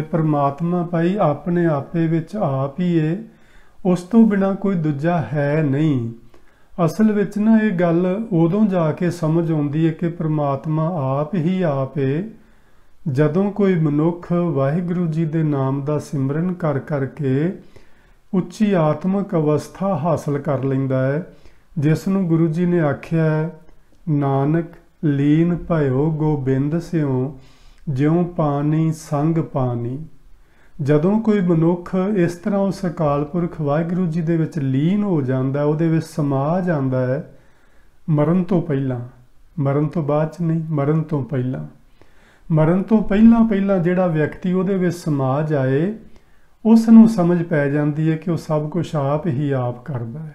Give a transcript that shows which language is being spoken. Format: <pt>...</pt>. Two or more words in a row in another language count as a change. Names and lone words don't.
<pa>ਪਰਮਾਤਮਾ ਭਾਈ ਆਪਣੇ ਆਪੇ ਵਿੱਚ ਆਪ ਹੀ ਹੈ, ਉਸ ਤੋਂ ਬਿਨਾਂ ਕੋਈ ਦੂਜਾ ਹੈ ਨਹੀਂ। ਅਸਲ ਵਿੱਚ ਨਾ ਇਹ ਗੱਲ ਉਦੋਂ ਜਾ ਕੇ ਸਮਝ ਆਉਂਦੀ ਹੈ ਕਿ ਪਰਮਾਤਮਾ ਆਪ ਹੀ ਆਪ ਹੈ ਜਦੋਂ ਕੋਈ ਮਨੁੱਖ ਵਾਹਿਗੁਰੂ ਜੀ ਦੇ ਨਾਮ ਦਾ ਸਿਮਰਨ ਕਰ ਕਰਕੇ ਉੱਚੀ ਆਤਮਿਕ ਅਵਸਥਾ ਹਾਸਲ ਕਰ ਲੈਂਦਾ ਹੈ, ਜਿਸ ਨੂੰ ਗੁਰੂ ਜੀ ਨੇ ਆਖਿਆ ਹੈ, ਨਾਨਕ ਲੀਨ ਭਇਓ ਗੋਬਿੰਦ ਸਿਉ ਜਿਉ ਪਾਣੀ ਸੰਗ ਪਾਣੀ। ਜਦੋਂ ਕੋਈ ਮਨੁੱਖ ਇਸ ਤਰ੍ਹਾਂ ਉਸ ਅਕਾਲ ਪੁਰਖ ਵਾਹਿਗੁਰੂ ਜੀ ਦੇ ਵਿੱਚ ਲੀਨ ਹੋ ਜਾਂਦਾ, ਉਹਦੇ ਵਿੱਚ ਸਮਾ ਜਾਂਦਾ ਹੈ, ਮਰਨ ਤੋਂ ਪਹਿਲਾਂ, ਮਰਨ ਤੋਂ ਬਾਅਦ 'ਚ ਨਹੀਂ, ਮਰਨ ਤੋਂ ਪਹਿਲਾਂ, ਮਰਨ ਤੋਂ ਪਹਿਲਾਂ ਪਹਿਲਾਂ ਜਿਹੜਾ ਵਿਅਕਤੀ ਉਹਦੇ ਵਿੱਚ ਸਮਾ ਜਾਏ, ਉਸ ਨੂੰ ਸਮਝ ਪੈ ਜਾਂਦੀ ਹੈ ਕਿ ਉਹ ਸਭ ਕੁਝ ਆਪ ਹੀ ਆਪ ਕਰਦਾ ਹੈ।</pa>